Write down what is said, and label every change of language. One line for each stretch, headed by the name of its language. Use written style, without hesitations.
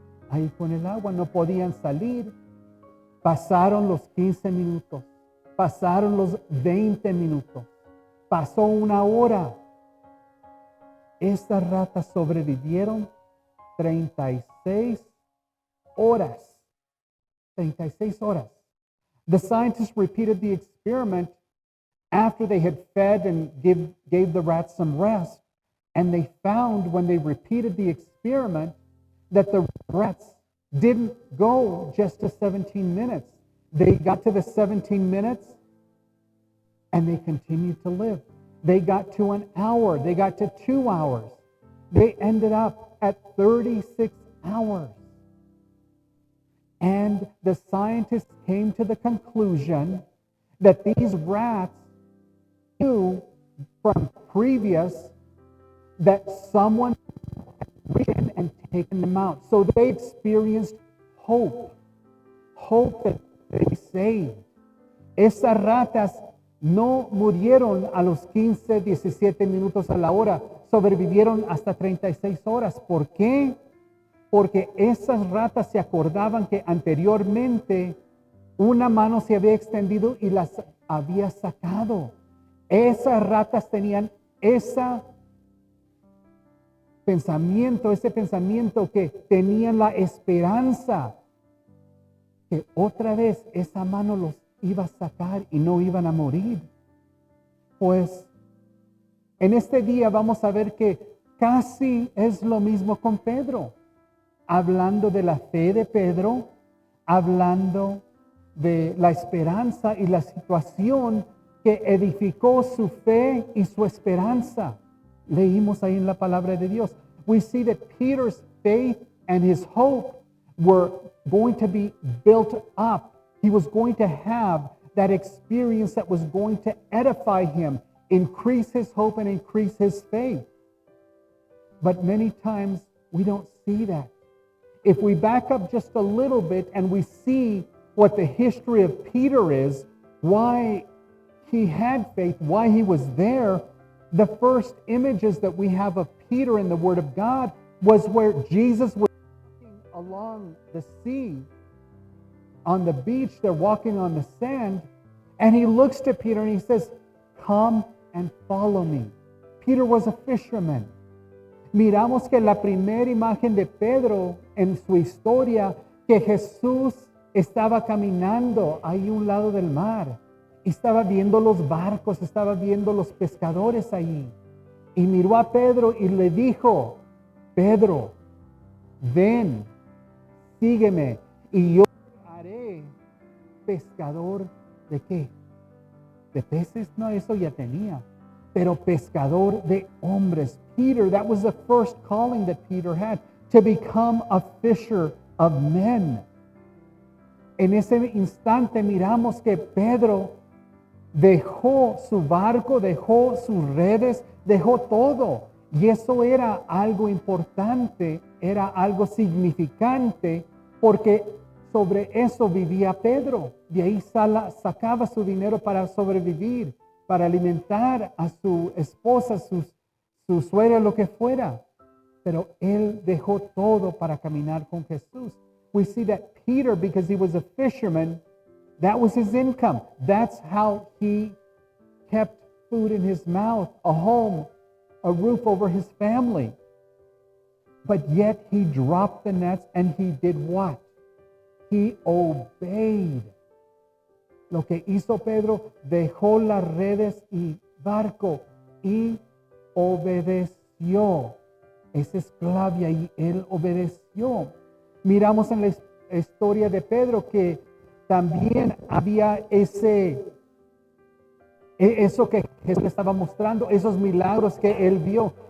Spanish: Ahí con el agua no podían salir. Pasaron los 15 minutos, pasaron los 20 minutos, pasó una hora. Estas ratas sobrevivieron 36 horas. 36 horas.
English: The scientists repeated the experiment after they had fed and gave the rats some rest. And they found when they repeated the experiment that the rats didn't go just to 17 minutes. They got to the 17 minutes and they continued to live. They got to an hour. They got to 2 hours. They ended up at 36 hours. And the scientists came to the conclusion that these rats knew from previous that someone had reached in and taken them out. So they experienced hope that they be saved.
Spanish: Esas ratas no murieron a los 15, 17 minutos a la hora, sobrevivieron hasta 36 horas. ¿Por qué? Porque esas ratas se acordaban que anteriormente una mano se había extendido y las había sacado. Esas ratas tenían ese pensamiento que tenían la esperanza que otra vez esa mano los iba a sacar y no iban a morir. Pues en este día vamos a ver que casi es lo mismo con Pedro. Hablando de la fe de Pedro, hablando de la esperanza y la situación que edificó su fe y su esperanza. Leímos ahí en la palabra de Dios.
English: We see that Peter's faith and his hope were going to be built up. He was going to have that experience that was going to edify him, increase his hope and increase his faith. But many times we don't see that. If we back up just a little bit and we see what the history of Peter is, why he had faith, why he was there, the first images that we have of Peter in the Word of God was where Jesus was walking along the sea, on the beach, they're walking on the sand, and he looks to Peter and he says, "Come and follow me." Peter was a fisherman.
Spanish: Miramos que la primera imagen de Pedro en su historia, que Jesús estaba caminando ahí a un lado del mar. Estaba viendo los barcos, estaba viendo los pescadores ahí. Y miró a Pedro y le dijo, Pedro, ven, sígueme y yo te haré pescador ¿de qué? ¿De peces? No, eso ya tenía. Pero pescador de hombres.
English: Peter, that was the first calling that Peter had, to become a fisher of men.
Spanish: En ese instante miramos que Pedro dejó su barco, dejó sus redes, dejó todo. Y eso era algo importante, era algo significante, porque sobre eso vivía Pedro. De ahí sacaba su dinero para sobrevivir, para alimentar a su esposa, su suegra, lo que fuera. Pero él dejó todo para caminar con Jesús.
English: We see that Peter, because he was a fisherman, that was his income. That's how he kept food in his mouth, a home, a roof over his family. But yet he dropped the nets and he did what? He obeyed.
Spanish: Lo que hizo Pedro, dejó las redes y barco y obedeció. Esa es clave ahí, él obedeció. Miramos en la historia de Pedro que también había eso que Jesús le estaba mostrando, esos milagros que él vio.